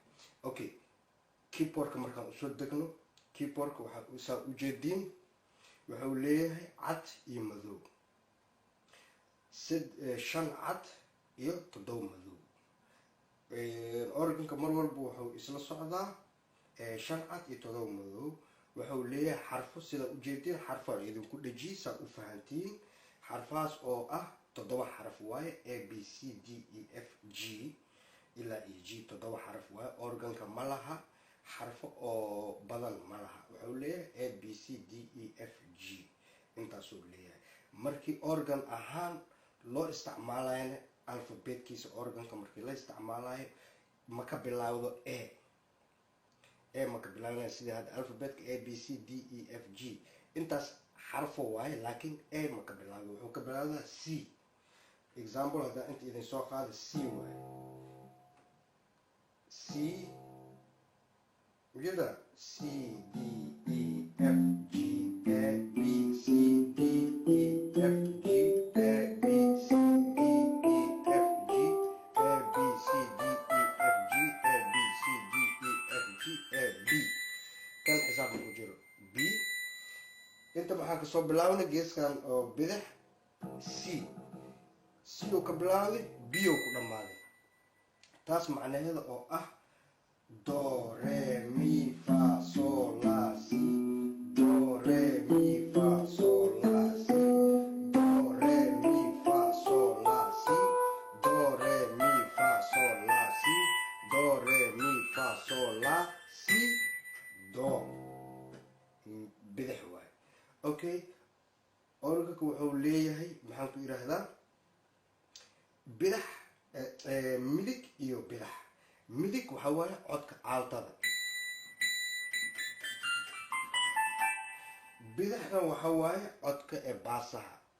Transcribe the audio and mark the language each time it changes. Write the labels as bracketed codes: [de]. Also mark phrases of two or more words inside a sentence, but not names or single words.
[so] Okay, keyboardka markaan usoo degno, keyboardka waxaa usaa ujeediin wuxuu leeyahay cad iyo madow, 5 cad iyo 7 madow. Organka mar walba wuxuu isla socdaa 5 cad iyo 7 madow. wuxuu leeyahay xarfo sida ujeedin xarfo idinku dhaji saa u fahantiin. xarfaas oo ah 7 xaraf waaye, a b c d e f g ilaa e g 7 xaraf waaye. organka ma laha xarfo oo badan ma laha, wuxuu leeyahay a b c d e f g intaasuu leeyahay. markii organ ahaan loo isticmaalayna alfabetkiisa organka markii la isticmaalayo ma ka bilaawdo ma ka bilaabnaa sida hadda alfabetka a b c d e f g intaas xarfo waaye, laakiin ma ka bilaabo, wuxuu ka bilaabdaa c. example hadda inta idin soo qaada c waaye, c ujeeda c d e f g a b c d e f g a b c d e f g a b c d e f g a b c d e f g a b kan xisaab ku jiro b. inta waxaan kasoo bilaabnay geeskan oo bidix c uu ka bilaabday b uu ku dhammaaday. taas macnaheeda oo ah do re mi fa sol la si, do re mi fa sol la si, do re mi fa sol la si, do re mi fa sol la si, do re mi fa sol la si, do bidix waaye. okay, organka wuxuu leeyahay maxaan ku yiraahdaa bidix midig iyo bidix. midig waxa waaye codka caaltada, bidixna waxa waaye codka baasaha.